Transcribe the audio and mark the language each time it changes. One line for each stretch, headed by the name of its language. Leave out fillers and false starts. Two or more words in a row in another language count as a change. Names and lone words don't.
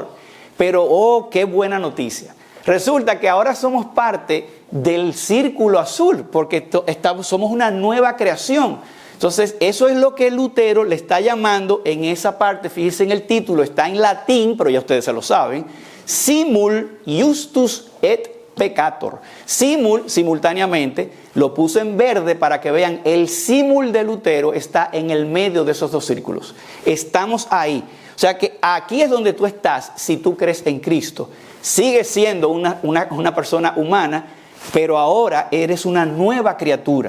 Spanish: Pero, oh, qué buena noticia. Resulta que ahora somos parte del círculo azul, porque somos una nueva creación. Entonces, eso es lo que Lutero le está llamando en esa parte. Fíjense en el título, está en latín, pero ya ustedes se lo saben.
Latin: Simul justus et peccator.
Spanish: Simultáneamente, lo puse en verde para que vean, el símul de Lutero está en el medio de esos dos círculos. Estamos ahí. O sea que aquí es donde tú estás si tú crees en Cristo. Sigues siendo una persona humana, pero ahora eres una nueva criatura.